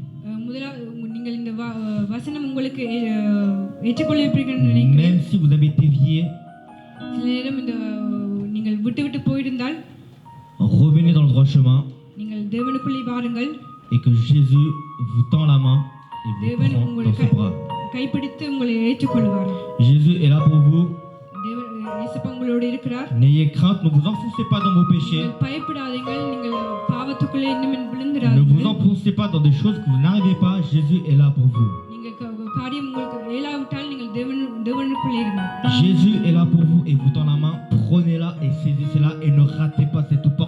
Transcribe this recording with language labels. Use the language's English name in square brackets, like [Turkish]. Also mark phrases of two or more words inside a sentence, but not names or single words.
[French] Même si vous avez dévié, revenez dans le droit chemin et que vous tend la main et vous [Tamil] தேவன் [French] prend [Tamil] உங்களை [French] dans ses bras. [Tamil] கைப்பிடித்து உங்களை ஏற்றுக்கொள்வார். [French] Jésus est là pour vous. [Tamil] தேவன் இயேசுப்பா உங்களோடு இருக்கிறார். [French] N'ayez crainte, ne vous enfoncez pas dans vos péchés. [Tamil] நீங்கள் பயப்படாதீர்கள், நீங்கள் பாவத்துக்குள்ளே இன்னும் [French] Ne vous [Tamil] விழுந்துடாதீர்கள். [French] enfoncez pas dans des choses que vous n'arrivez pas. Jésus est là pour vous. [Tamil] நீங்கள் காரியம் உங்களுக்கு இயலாவிட்டால் நீங்கள் தேவனுக்குள்ளே இருங்கள். [French] Jésus est là pour vous et vous tend la main. Prenez-la et saisissez-la et ne ratez pas cette